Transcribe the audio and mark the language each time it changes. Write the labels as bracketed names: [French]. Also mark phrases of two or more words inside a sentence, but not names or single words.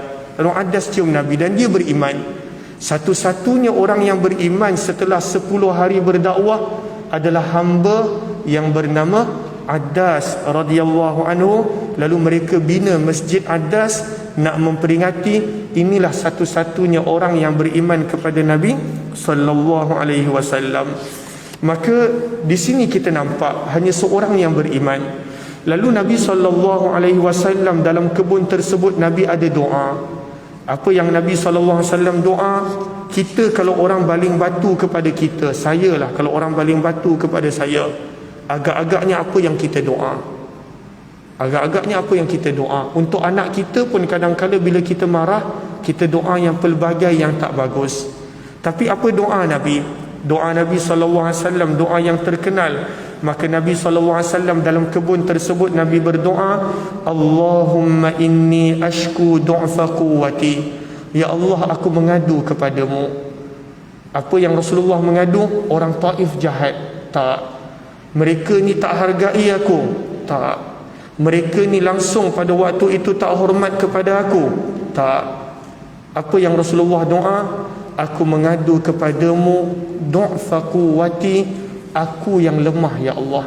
[Malay] Lalu Addas cium Nabi dan dia beriman. Satu-satunya orang yang beriman setelah 10 hari berdakwah adalah hamba yang bernama Addas [Arabic] رضي الله عنه. [Malay] Lalu mereka bina Masjid Addas nak memperingati inilah satu-satunya orang yang beriman kepada Nabi [Arabic] صلى الله عليه وسلم. [Malay] Maka di sini kita nampak hanya seorang yang beriman. Lalu Nabi [Arabic] صلى الله عليه وسلم [Malay] dalam kebun tersebut Nabi ada doa. Apa yang Nabi [Arabic] صلى الله عليه وسلم [Malay] doa? Kita kalau orang baling batu kepada kita, saya lah kalau orang baling batu kepada saya, agak-agaknya apa yang kita doa? Agak-agaknya apa yang kita doa? Untuk anak kita pun kadang-kadang bila kita marah, kita doa yang pelbagai yang tak bagus. Tapi apa doa Nabi? Doa Nabi SAW, doa yang terkenal. Maka Nabi SAW dalam kebun tersebut Nabi berdoa, [Arabic] اللهم إني أشكو ضعف قوتي. يا الله, [Malay] aku mengadu kepadamu. Apa yang Rasulullah mengadu? Orang Taif jahat? Tak. Mereka ni tak hargai aku? Tak. Mereka ni langsung pada waktu itu tak hormat kepada aku? Tak. Apa yang Rasulullah doa? Aku mengadu kepadamu [Arabic] ضعف قوتي, [Malay] aku yang lemah [Arabic] يا الله.